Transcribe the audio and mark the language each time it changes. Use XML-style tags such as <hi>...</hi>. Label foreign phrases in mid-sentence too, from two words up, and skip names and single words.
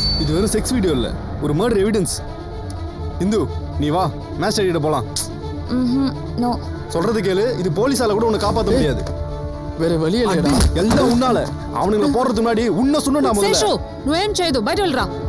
<ta>இது வெறும்</ta> <en>sex video</en> <ta>இல்லை, ஒரு</ta> <en>murder evidence.</en> <ta>இந்து நீ வா, மேட்ச் ஆடிட்டு போலாம். நோ சொல்றது கேளு, இது போலீஸால கூட உன்னை காப்பாற்ற முடியாது.</ta> <te>వేరే వలి లేడా?</te> <ta>எல்லாம் உன்னால. அவனுங்களை போடுறதுக்கு முன்னாடி உன்னை சொன்ன நான் முதல்ல.</ta> <te>శేషు నువ్వేం చేయదు, బయట వెళ్ళరా.</te>